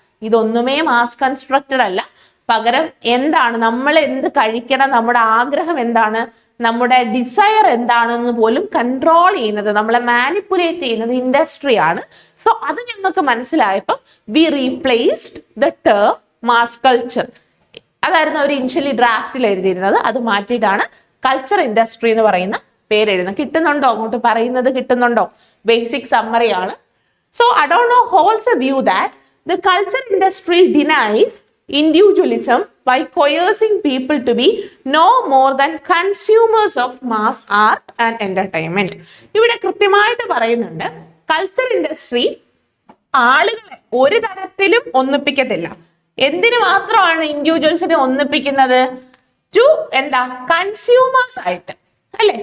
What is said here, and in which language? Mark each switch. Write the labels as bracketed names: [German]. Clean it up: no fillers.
[Malayalam] ഇതൊന്നുമേ mass constructed അല്ല. പകരം എന്താണ് നമ്മൾ എന്ത് കഴിക്കണം, നമ്മുടെ ആഗ്രഹം എന്താണ്, നമ്മുടെ ഡിസയർ എന്താണെന്ന് പോലും കൺട്രോൾ ചെയ്യുന്നത്, നമ്മളെ മാനിപ്പുലേറ്റ് ചെയ്യുന്നത് ഇൻഡസ്ട്രിയാണ്. [English] so [Malayalam] അത് ഞങ്ങൾക്ക് മനസ്സിലായപ്പോൾ [English] We replaced the term mass culture. [Malayalam] അതായിരുന്നു അവർ ഇനിഷ്യലി ഡ്രാഫ്റ്റിൽ എഴുതിയിരുന്നത്. അത് മാറ്റിയിട്ടാണ് കൾച്ചർ ഇൻഡസ്ട്രി എന്ന് പറയുന്ന പേര് എഴുതുന്നത്. കിട്ടുന്നുണ്ടോ? അങ്ങോട്ട് പറയുന്നത് കിട്ടുന്നുണ്ടോ? ബേസിക് സമ്മറി ആണ്. [English] So Adorno holds a view that the culture industry denies individualism by coercing people to be no more than consumers of mass art and entertainment. [Malayalam] ഇവിടെ കൃത്യമായിട്ട് പറയുന്നുണ്ട് കൾച്ചർ ഇൻഡസ്ട്രി ആളുകളെ ഒരു തരത്തിലും ഒന്നിപ്പിക്കത്തില്ല. എന്തിനു മാത്രമാണ് ഇൻഡിവിജ്വൽസിനെ ഒന്നിപ്പിക്കുന്നത്? ടു കൺസ്യൂമേഴ്സ് ആയിട്ട്, അല്ലെ?